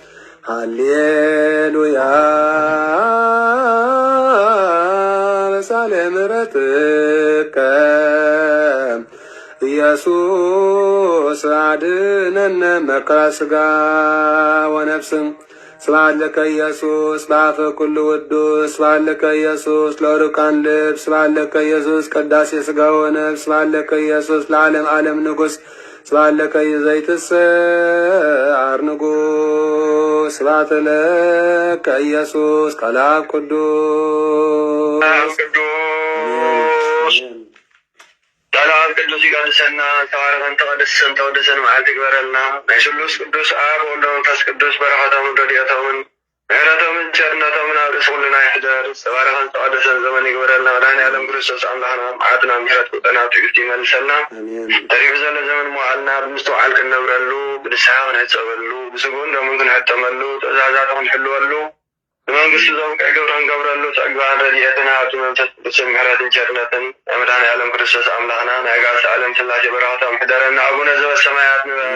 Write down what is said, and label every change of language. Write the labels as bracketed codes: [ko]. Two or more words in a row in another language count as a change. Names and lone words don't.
[gez] ሃሌሉያ በሳለ ምሕረትከ ኢየሱስ አድነነ መከራ ሥጋ ወነፍስም ስብሐት ለከ ኢየሱስ በአፈ ኩሉ ውዱስ ስብሐት ለከ ኢየሱስ ለሩቃን ልብ ስብሐት ለከ ኢየሱስ ቅዳሴ ሥጋ ወነፍስ ስብሐት ለከ ኢየሱስ ለዓለም ዓለም ንጉሥ ስብሐት ለከ ዘይትሰዓር ንጉሥ ስብሐት ለከ ኢየሱስ ቃለ አብ ቅዱስ [ti] ሰላም ቅዱስ ይቀድሰና ተባረከን ተቀደሰን ተወደሰን መዓልቲ ይግበረልና ናይ ስሉስ ቅዱስ [gez] አብ ወወልድ ወመንፈስ ቅዱስ [ti] በረከቶምን ረድኤቶምን ምሕረቶም ቸርነቶም ናብ ርእሲ ኩልና ይሕደር ዝተባረኸን ዝተቀደሰን ዘመን ይግበረልና መድኃኒዓለም ክርስቶስ ኣምላኽና መዓትና ምሕረት ቁጠና ትዕግስቲ ይመልሰልና ተሪፉ ዘሎ ዘመን መዋዕልና ብምስትውዓል ክንነብረሉ ብንስሓ ክንሕፀበሉ ብስጉን ደሙን ክንሕተመሉ ትእዛዛት ክንሕልወሉ ብመንግስቲ ዘብቅዕ ግብሪ ክንገብረሉ ፀጋን ረድኤትን ሃብቲ መንፈስ ቅዱስን ምሕረትን ቸርነትን መድኃኒዓለም ክርስቶስ ኣምላኽና ናይ ጋስ ዓለም ስላሴ በረኸቶም ሕደረና ኣቡነ ዘበሰማያት ንበል